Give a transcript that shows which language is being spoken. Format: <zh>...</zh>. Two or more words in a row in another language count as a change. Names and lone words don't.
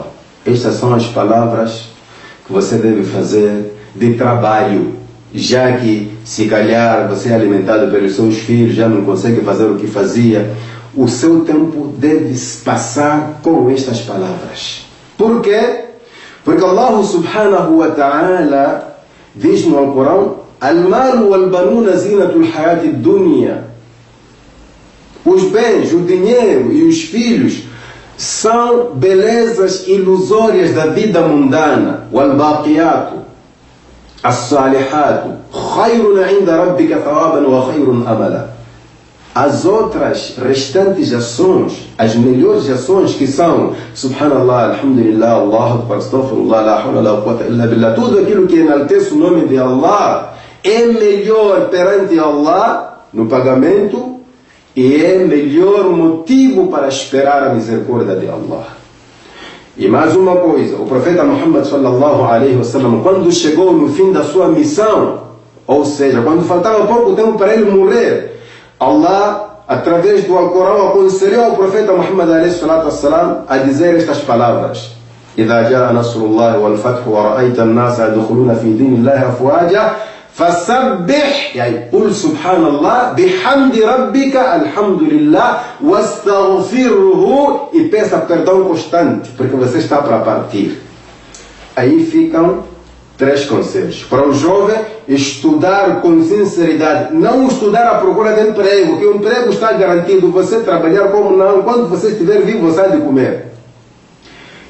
<pt>Estas são as palavras que você deve fazer de trabalho, já que se calhar você é alimentado pelos seus filhos, já não consegue fazer o que fazia. O seu tempo deve passar com estas palavras. Por quê? Porque</pt> <ar>الله سبحانه وتعالى</ar> <pt>diz no Alcorão:</pt> <ar>المال والبنون زينة الحياة الدنيا.</ar> <pt>Os bens, o dinheiro e os filhos são belezas ilusórias da vida mundana.</pt> <ar>والباقيات الصالحات خير عند ربك ثوابا وخير أملا.</ar> <pt>As outras restantes ações, as melhores ações, que são</pt> <ar>سبحان الله، الحمد لله، الله أكبر، أستغفر الله، لا حول لا قوة إلا بالله,</ar> <pt>tudo aquilo que enaltece o nome de Allah é melhor perante Allah no pagamento e é melhor motivo para esperar a misericórdia de Allah. E mais uma coisa, o profeta Muhammad</pt> <ar>صلى الله عليه وسلم,</ar> <pt>quando chegou no fim da sua missão, ou seja, quando faltava pouco tempo para ele morrer, Allah, através do Alcorão, aconselhou ao profeta Muhammad a dizer estas palavras:</pt> <ar>إِذَا جَاءَ نَصْرُ اللَّهِ وَالْفَتْحُ وَرَأَيْتَ النَّاسَ يَدْخُلُونَ فِي دِينِ اللَّهِ أَفْوَاجًا فَسَبِّحْ قُلْ سُبْحَانَ اللَّهِ بِحَمْدِ رَبِّكَ الْحَمْدُ لِلَّهِ وَاسْتَغْفِرْهُ.</ar> <pt>E peça perdão constante, porque você está para partir. Aí ficam 3 conselhos. Para o jovem, estudar com sinceridade. Não estudar à procura de emprego, que o emprego está garantido. Você trabalhar como não. Quando você estiver vivo, você há de comer.</pt>